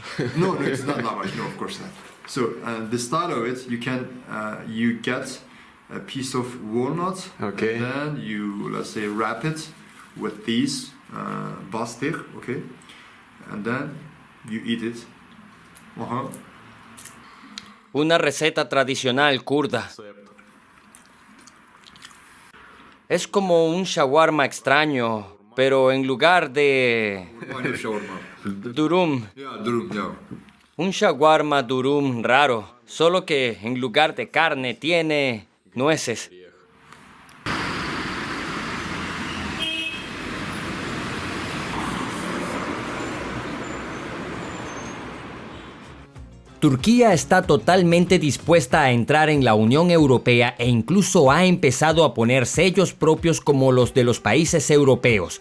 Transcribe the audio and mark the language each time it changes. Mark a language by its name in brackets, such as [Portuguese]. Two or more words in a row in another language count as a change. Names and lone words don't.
[English] No, it's not lavash. No, of course not. So the style of it, you get a piece of walnut, Okay. and then you, let's say, wrap it with these bastik, okay, and then you eat it. [Spanish] Una receta tradicional kurda. Es como un shawarma extraño, pero en lugar de durum. [English] Yeah, durum, yeah. [Spanish] Un shawarma durum raro, solo que en lugar de carne tiene nueces. Turquía está totalmente dispuesta a entrar en la Unión Europea e incluso ha empezado a poner sellos propios como los de los países europeos.